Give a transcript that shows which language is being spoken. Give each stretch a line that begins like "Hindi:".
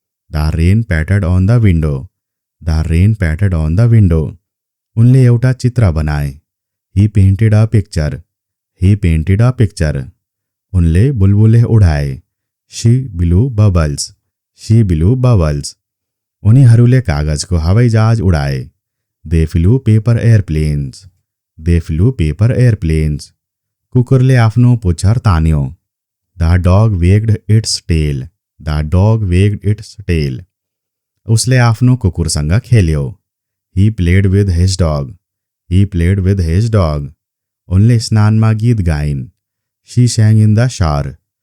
English: The rain pattered on the window. The rain pattered on the window.
Nepali: उनले एउटा चित्र बनाए।
English: He painted a picture. He painted a picture.
Nepali: उनले बुलबुले उडाए।
English: She blew bubbles. She blew bubbles.
Nepali: उनीहरूले कागजको हवाईजहाज उडाए।
English: They flew paper airplanes. They flew paper airplanes.
Nepali: कुकुरले आफ्नो पुच्छर तान्यो।
English: The dog wagged its tail. The dog wagged its tail.
Nepali: उसले आफ्नो कुकुरसँग खेल्यो।
English: He played with his dog. He played with his dog.
Nepali: उनले स्नानमा गीत गाइन्।
English: She sang in the shower.